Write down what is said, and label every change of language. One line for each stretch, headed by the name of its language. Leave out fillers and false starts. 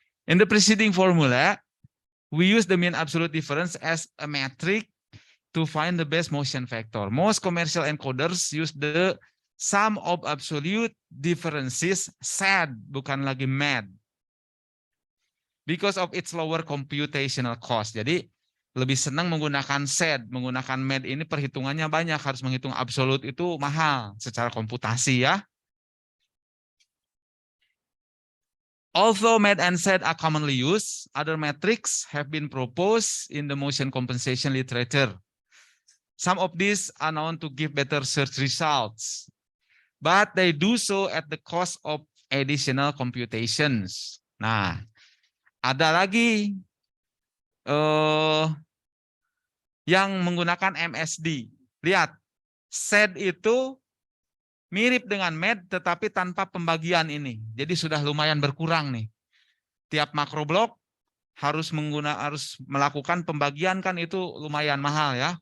English: In the preceding formula, we use the mean absolute difference as a metric to find the best motion vector. Most commercial encoders use the sum of absolute differences, SAD,
Indonesian: bukan lagi MAD.
English: Because of its lower computational cost.
Indonesian: Jadi lebih senang menggunakan SAD, menggunakan MAD ini perhitungannya banyak, harus menghitung absolut itu mahal secara komputasi ya.
English: Although MAD and SAD are commonly used, other metrics have been proposed in the motion compensation literature. Some of these are known to give better search results, but they do so at the cost of additional computations.
Indonesian: Nah, ada lagi yang menggunakan MSD. Lihat, SAD itu mirip dengan MAD tetapi tanpa pembagian ini. Jadi sudah lumayan berkurang nih. Tiap makroblok harus melakukan pembagian, kan itu lumayan mahal ya.